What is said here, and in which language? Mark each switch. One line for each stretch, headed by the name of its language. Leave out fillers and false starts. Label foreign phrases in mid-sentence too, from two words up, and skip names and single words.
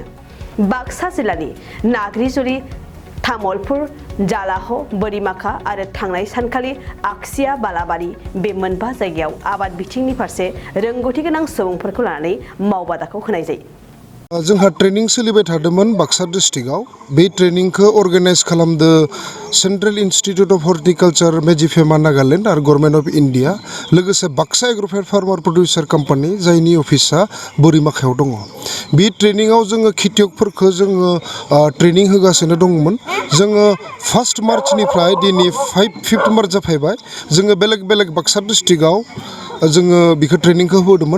Bodo: बाक्सा जिल्लानि नाग्रिजुलि तामुलपुर जालाह बोरिमाखा आरो थांनाय सानखालि आक्सिया बालाबारि बे मोनबा जायगायाव आबाद बिथिंनि फारसे रोंगौथि गोनां सुबुंफोरखौ लानानै मावबादाखौ होनाय जायो। जोंहा ट्रेनिं सोलिबाय थादोंमोन बाक्सा डिस्ट्रिक्टआव। बे ट्रेनिंखौ अर्गानाइज खालामदो सेंट्रल इंस्टीट्यूट ऑफ हॉर्टिकल्चर मेजिफेमा नागालैंड आरो गवर्नमेंट ऑफ इंडिया लोगोसे बाक्सा एग्र'फेड फार्मार प्रोड्यूसर कंपनी जायनि अफिसा बोरिमाखायाव दङ। बे ट्रेनिंआव जोङो खेतियकफोरखौ जोङो ट्रेनिं होगासिनो दंमोन। जोङो 1 मार्चनिफ्राय दिनै 5 मार्च जाफैबाय। जोङो बेलेग बेलेग बाक्सा डिस्ट्रिक्टआव जोङो बिखौ ट्रेनिंखौ होबोदोंमोन।